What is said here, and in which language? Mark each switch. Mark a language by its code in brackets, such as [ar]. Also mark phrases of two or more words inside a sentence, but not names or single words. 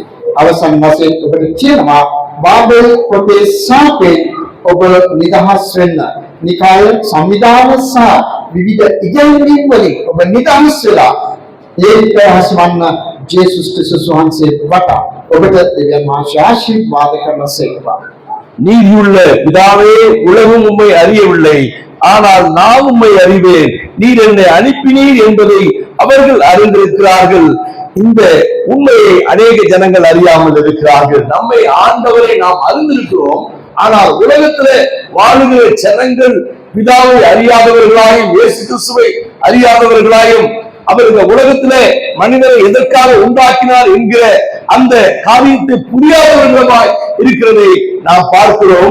[si] අවසන් වශයෙන් ඔබට කියනවා බාබල් පොතේ සාපේ ඔබ නිදහස් වෙන්න. නිකාය සංවිධාන සහ විවිධ ඉගැන්වීම් වලින් ඔබ නිදහස් වෙලා ඒක හසුවන්න ජේසුස් ක්‍රිස්තුස් වහන්සේ වටා ඔබට දෙවියන් වහන්සේ ආශිර්වාද කරනසේකවා. [ta] நீதியுள்ள பிதாவே உலகம் உம்மை அறியவில்லை, ஆனால் நான் உம்மை அறிவேன், நீர் என்னை அனுப்பினீர் என்பதை அவர்கள் அறிந்திருக்கிறார்கள். இந்த உண்மையை அநேக ஜனங்கள் அறியாமல் இருக்கிறார்கள். நம்மை ஆண்டவரை நாம் அறிந்திருக்கிறோம், ஆனால் உலகத்துல வாழுகிற ஜனங்கள் பிதாவை அறியாதவர்களாயும் இயேசு கிறிஸ்துவை அறியாதவர்களாயும் அவர் இந்த உலகத்திலே மனிதரை எதற்காக உண்டாக்கினார் என்கிற அந்த காரியத்தை புரியாதவர்களாய் இருக்கிறதை நாம் பார்க்கிறோம்.